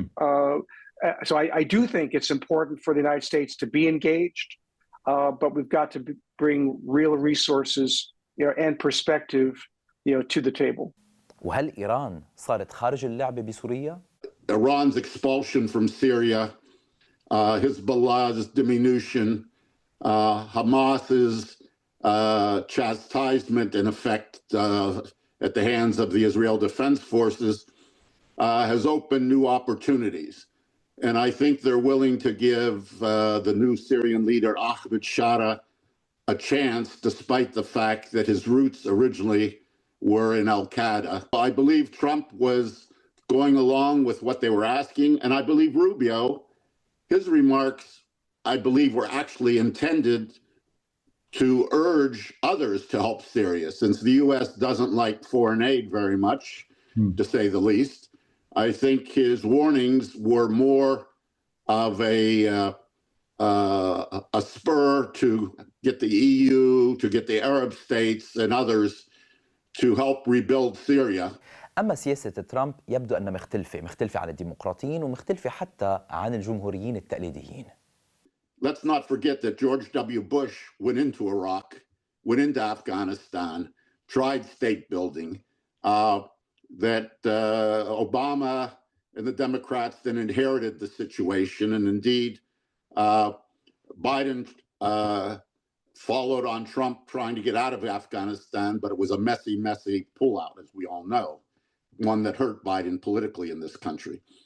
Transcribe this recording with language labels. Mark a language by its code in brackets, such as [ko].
[en] So I do think it's important for the United States to be engaged, but we've got to bring real resources and perspective to the table. [ar] وهل إيران صارت خارج اللعبة بسوريا؟ [en] Iran's expulsion from Syria, Hezbollah's diminution, Hamas's chastisement in effect at the hands of the Israel Defense Forces has opened new opportunities. And I think they're willing to give the new Syrian leader, Ahmed Shara, a chance, despite the fact that his roots originally were in Al-Qaeda. I believe Trump was going along with what they were asking, and I believe Roubio, his remarks, I believe, were actually intended to urge others to help Syria, since the U.S. doesn't like foreign aid very much, to say the least. I think his warnings were more of a spur to get the EU, to get the Arab states and others to help rebuild Syria. [ar] أما سياسة ترامب يبدو أنها مختلفة عن الديمقراطيين ومختلفة حتى عن الجمهوريين التقليديين. [en] Let's not forget that George W. Bush went into Iraq, went into Afghanistan, tried state building, that Obama and the Democrats then inherited the situation. And indeed, Biden followed on Trump trying to get out of Afghanistan, but it was a messy, messy pullout, as we all know, one that hurt Biden politically in this country.